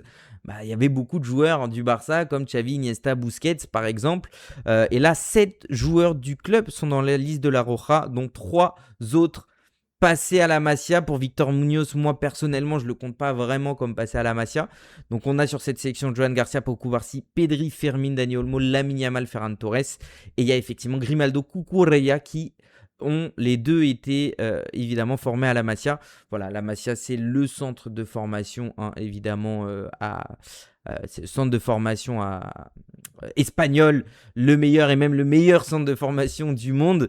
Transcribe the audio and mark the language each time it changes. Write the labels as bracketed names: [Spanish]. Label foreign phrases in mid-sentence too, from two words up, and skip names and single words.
[French] Il y avait beaucoup de joueurs du Barça comme Xavi, Iniesta, Busquets par exemple. Et là, 7 joueurs du club sont dans la liste de la Roja, dont 3 autres passé à la Masia. Pour Victor Munoz, moi personnellement, je ne le compte pas vraiment comme passé à la Masia. Donc on a sur cette sélection Joan Garcia, Pau Cubarsí, Pedri, Fermín, Dani Olmo, Lamine Yamal, Ferran Torres. Et il y a effectivement Grimaldo, Cucurella qui ont les deux été évidemment formés à la Masia. Voilà, la Masia c'est le centre de formation évidemment c'est le centre de formation espagnol, le meilleur et même le meilleur centre de formation du monde.